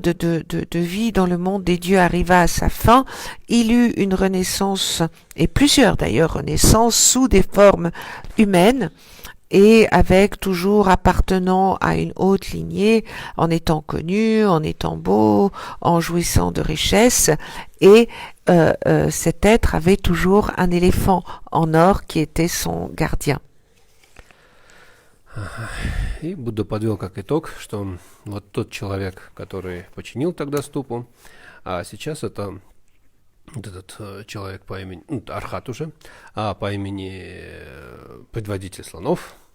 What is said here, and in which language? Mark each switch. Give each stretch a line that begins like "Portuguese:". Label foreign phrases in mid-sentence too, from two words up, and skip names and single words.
French: de vie dans le monde des dieux arriva à sa fin, il eut une renaissance, et plusieurs d'ailleurs renaissances, sous des formes humaines, et avec toujours appartenant à une haute lignée, en étant connu, en étant beau, en jouissant de richesses, et cet être avait toujours un éléphant en or qui était son gardien.
Russian: И Будда подвел как итог, что вот тот человек, который починил тогда ступу, а сейчас это вот этот человек по имени, Архат уже, по имени предводитель слонов,